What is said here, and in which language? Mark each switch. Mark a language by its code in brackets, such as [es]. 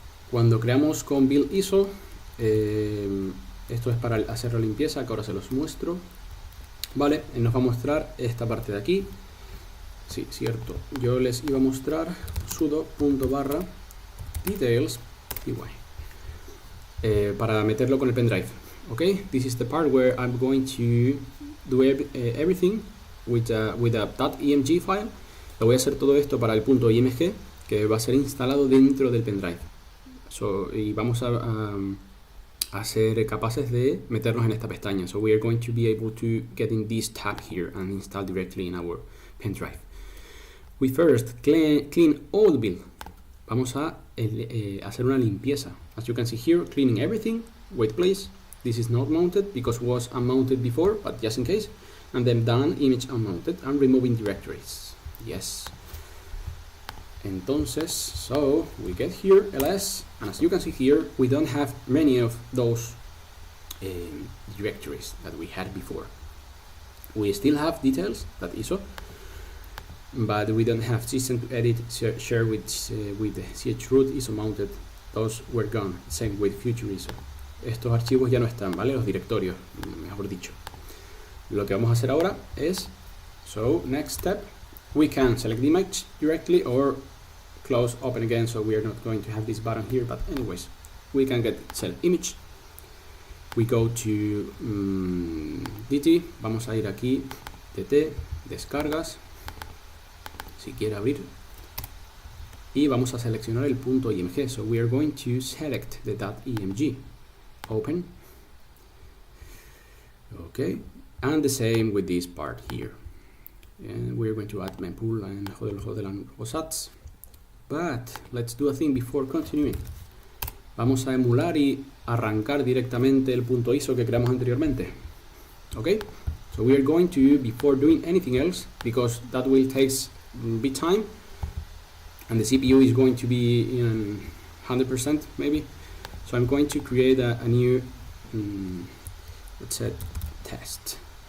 [es] Cuando creamos con build ISO, esto es para hacer la limpieza, que ahora se los muestro. Vale, nos va a mostrar esta parte de aquí. Sí, cierto, yo les iba a mostrar sudo ./DTails para meterlo con el pendrive. [en] Okay, this is the part where I'm going to do everything with a .img file. [es] Lo voy a hacer todo esto para el .img que va a ser instalado dentro del pendrive. Y vamos a ser capaces de meternos en esta pestaña. [en] So we are going to be able to get in this tab here and install directly in our pendrive. We first clean all the build. [es] Vamos a hacer una limpieza. [en] As you can see here, cleaning everything. Wait please. This is not mounted because it was unmounted before, but just in case. And then done, image unmounted, and removing directories. Yes. Entonces, so we get here ls, and as you can see here, we don't have many of those directories that we had before. We still have details, that ISO, but we don't have system to edit, share with the chroot ISO mounted. Those were gone. Same with future ISO. [es] Estos archivos ya no están, ¿vale? Los directorios, mejor dicho. Lo que vamos a hacer ahora es, [en] so next step, we can select the image directly or close, open again, so we are not going to have this button here, but anyways, we can get select image. We go to DT, [es] vamos a ir aquí, DT, descargas, si quiere abrir, y vamos a seleccionar el .img, [en] so we are going to select the .img. Open. Okay, and the same with this part here. And we're going to add mempool and hodl but let's do a thing before continuing. [es] Vamos a emular y arrancar directamente el .iso que creamos anteriormente. [en] Okay, so we are going to, before doing anything else, because that will take a bit time and the CPU is going to be in 100% maybe. So I'm going to create a new, let's say, test.